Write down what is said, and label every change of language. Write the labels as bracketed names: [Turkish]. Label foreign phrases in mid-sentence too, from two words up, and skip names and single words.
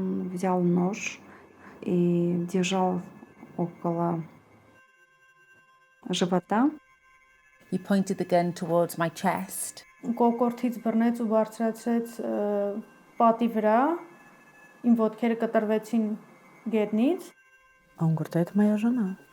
[Russian] взял нож и держал около живота. [English] He pointed the gun towards my chest. [Armenian] Կոկորտից բռնեց ու բարձրացրեց պատի վրա, իմ ոտքերը կտրվեցին գետնից. [Russian] А он говорит, а это моя жена.